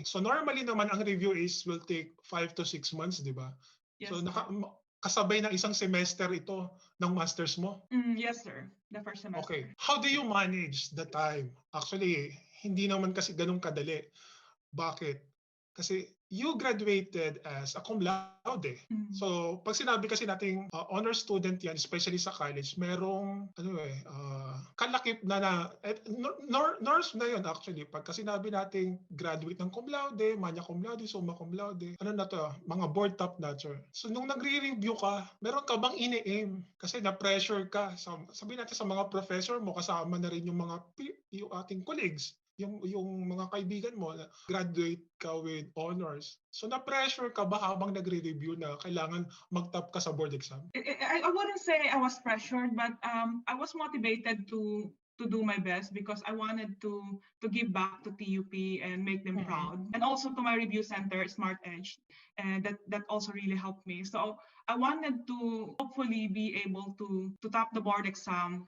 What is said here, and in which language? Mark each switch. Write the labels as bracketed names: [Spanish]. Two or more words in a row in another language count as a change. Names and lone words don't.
[English] So normally [Filipino] naman ang [English] review will take 5 to 6 months, [Filipino] di ba? [English] Yes, [Filipino] so kasabay ng isang semester ito ng masters mo? [English] Yes, sir. The first semester. Okay. How do you manage the time? Actually, [Filipino] hindi naman kasi ganun kadali. Bakit? Kasi [English] you graduated as a cum laude. [Filipino] So, pag sinabi kasi nating [English] honor student [Filipino] yan, especially sa college, merong kalakip norms na yun actually. Pagka sinabi nating graduate ng [English] cum laude, magna cum laude, summa cum laude, [Filipino] ano na to, mga [English] board top-notcher. [Filipino] So, nung nagre-review ka, meron ka bang ini-aim? Kasi na-pressure ka. Sabihin natin sa mga professor mo, kasama na rin yung yung ating colleagues, yung mga kaibigan mo na graduate ka [English] with honors. [Filipino] So na-pressure ka ba habang nagre-review na kailangan mag-top ka sa [English] board exam? I wouldn't say I was pressured, but I was motivated to do my best because I wanted to give back to TUP and make them proud, and also to my review center, Smart Edge, and that also really helped me. So I wanted to hopefully be able to top the board exam.